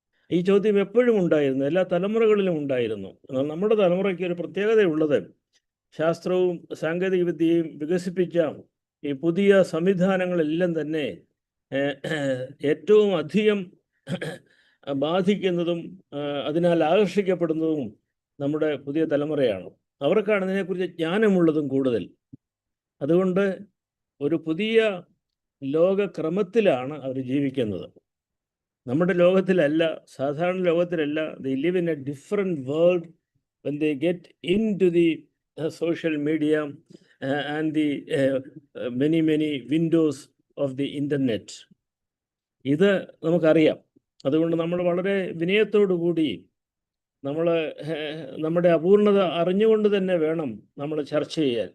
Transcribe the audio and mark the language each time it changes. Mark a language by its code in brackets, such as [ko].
[ml] ഈ ചോദ്യം എപ്പോഴും ഉണ്ടായിരുന്നു, എല്ലാ തലമുറകളിലും ഉണ്ടായിരുന്നു. എന്നാൽ നമ്മുടെ തലമുറയ്ക്ക് ഒരു പ്രത്യേകതയുള്ളത്, ശാസ്ത്രവും സാങ്കേതിക വിദ്യയും വികസിപ്പിച്ച ഈ പുതിയ സംവിധാനങ്ങളെല്ലാം തന്നെ ഏറ്റവും അധികം ബാധിക്കുന്നതും അതിനാൽ ആകർഷിക്കപ്പെടുന്നതും നമ്മുടെ പുതിയ തലമുറയാണ്. അവർക്കാണ് ഇതിനെക്കുറിച്ച് ജ്ഞാനമുള്ളതും കൂടുതൽ. അതുകൊണ്ട് ഒരു പുതിയ ലോകക്രമത്തിലാണ് അവർ ജീവിക്കുന്നത്. നമ്മുടെ ലോകത്തിലല്ല, സാധാരണ ലോകത്തിലല്ല. [en] They live in a different world when they get into the social media and the many windows of the internet. [ml] ഇത് നമുക്കറിയാം. അതുകൊണ്ട് നമ്മൾ വളരെ വിനയത്തോടു കൂടി നമ്മൾ നമ്മുടെ അപൂർണത അറിഞ്ഞുകൊണ്ട് തന്നെ വേണം നമ്മൾ ചർച്ച ചെയ്യാൻ.